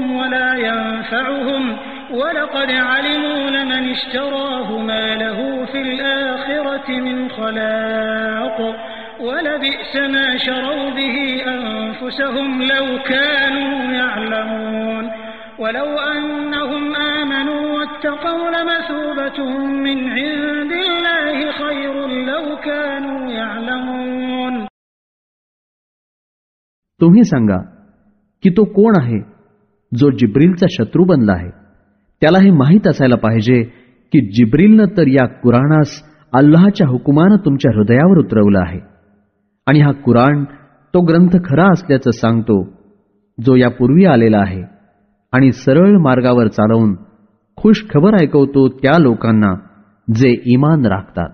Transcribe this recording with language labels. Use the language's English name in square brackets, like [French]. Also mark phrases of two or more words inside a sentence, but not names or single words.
[Arabic] ولا ينفعهم ولقد علموا لمن اشتراه ما له في الآخرة من خلاق ولبئس ما شروا به أنفسهم لو كانوا يعلمون ولو أنهم آمنوا واتقوا لمثوبة من عند الله خير لو كانوا يعلمون. [Marathi] तुम्ही सांगा की तो कोण आहे जो जिब्रीलचा शत्रू बनला आहे. त्याला हे माहीत असायला पाहिजे की जिब्रीलनं तर या कुराणास अल्लाहच्या हुकुमानं तुमच्या हृदयावर उतरवलं आहे आणि हा कुराण तो ग्रंथ खरा असल्याचं सांगतो जो यापूर्वी आलेला आहे आणि सरळ मार्गावर चालवून खुश खबर ऐकवतो त्या लोकांना जे ईमान राखतात.